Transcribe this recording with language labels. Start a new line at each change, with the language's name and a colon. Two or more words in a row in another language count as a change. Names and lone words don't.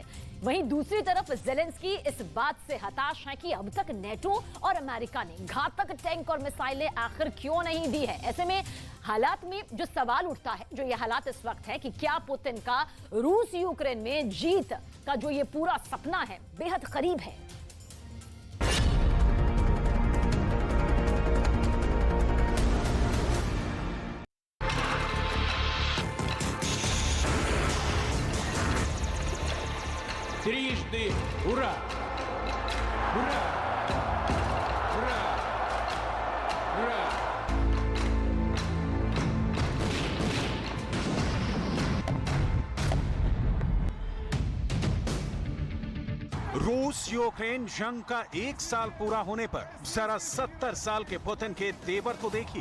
Hindi: वहीं दूसरी तरफ जेलेंस्की इस बात से हताश है कि अब तक नेटो और अमेरिका ने घातक टैंक और मिसाइलें आखिर क्यों नहीं दी है। ऐसे में हालात में जो सवाल उठता है, जो ये हालात इस वक्त है कि क्या पुतिन का रूस यूक्रेन में जीत का जो ये पूरा सपना है बेहद करीब है।
Russian: Трижды ура! Ура! Ура! Ура!
Hindi: रूस यूक्रेन जंग का 1 साल पूरा होने पर जरा 70 साल के पुतिन के तेवर तो देखिए।